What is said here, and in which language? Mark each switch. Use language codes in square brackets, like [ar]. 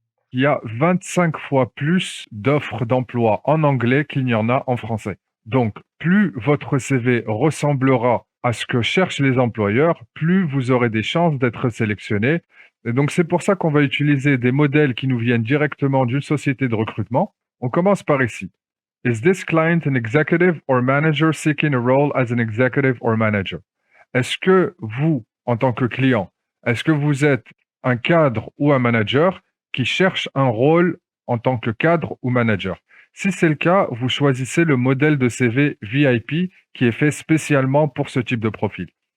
[fr] Il y a 25 fois plus d'offres d'emploi en anglais qu'il n'y en a en français. Donc, plus votre CV ressemblera à ce que cherchent les employeurs, plus vous aurez des chances d'être sélectionné. Et donc, c'est pour ça qu'on va utiliser des modèles qui nous viennent directement d'une société de recrutement. On commence par ici. [en] Is this client an executive or manager seeking a role as an executive or manager? [fr] Est-ce que vous, en tant que client, est-ce que vous êtes un cadre ou un manager qui cherche un rôle en tant que cadre ou manager? Si c'est le cas, vous choisissez le modèle de CV VIP qui est fait spécialement pour ce type de profil.